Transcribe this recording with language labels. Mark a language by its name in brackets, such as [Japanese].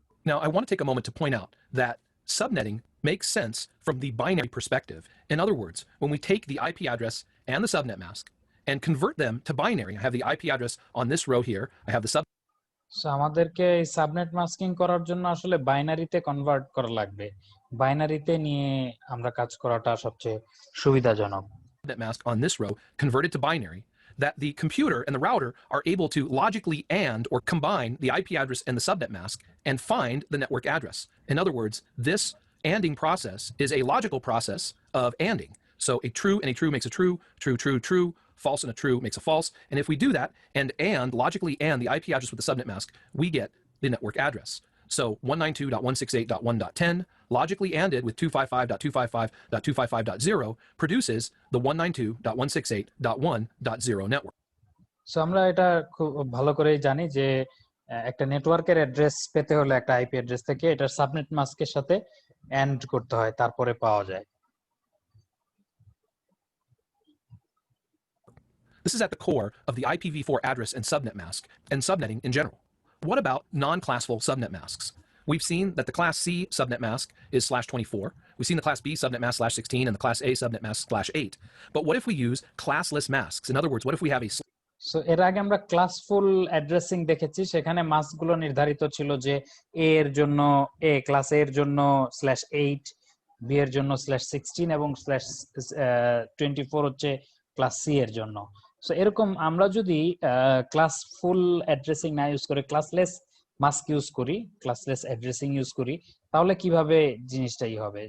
[English] Now, I want to take a moment to point out that subnetting makes sense from the binary perspective. In other words, when we take the IP address and the subnet mask and convert them to binary, I have the IP address on this row here, I have the [Bangla] so আমাদেরকে এই subnet masking করার জন্য আসলে বাইনারিতে convert করা লাগবে। বাইনারিতে নিয়ে আমরা কাজ করাটা সবচেয়ে সুবিধাজনক। [English] subnet mask on this row converted to binary, that the computer and the router are able to logically and or combine the IP address and the subnet mask and find the network address. In other words, this ANDing process is a logical process of ANDing. So a true and a true makes a true, true, true, true, false and a true makes a false. And if we do that and logically and the IP address with the subnet mask, we get the network address. So 192.168.1.10 logically ANDed with 255.255.255.0 produces the 192.168.1.0 network. [Bangla] So আমরা এটা খুব ভালো করেই জানি যে একটা নেটওয়ার্কের address পেতে হলে একটা আইপি অ্যাড্রেস থেকে এটা সাবনেট মাস্কের সাথে এন্ড করতে হয়, তারপরে পাওয়া যায়। [English] This is at the core of the IPv4 address and subnet mask and subnetting in general. What about non-classful subnet masks? We've seen that the class C subnet mask is /24. We've seen the class B subnet mask /16 and the class A subnet mask /8. But what if we use classless masks? In other words, what if we have a [Bangla] so এর আগে আমরা classful addressing দেখেছি, সেখানে মাস্কগুলো নির্ধারিত ছিল যে এ এর জন্য এ, ক্লাস এ এর জন্য /8, বি এর জন্য /16 এবং /24 হচ্ছে ক্লাস সি এর জন্য। সো এরকম আমরা যদি ক্লাসফুল অ্যাড্রেসিং না ইউজ করে ক্লাসলেস মাস্ক ইউজ করি, ক্লাসলেস অ্যাড্রেসিং ইউজ করি, তাহলে কিভাবে জিনিসটাই হবে?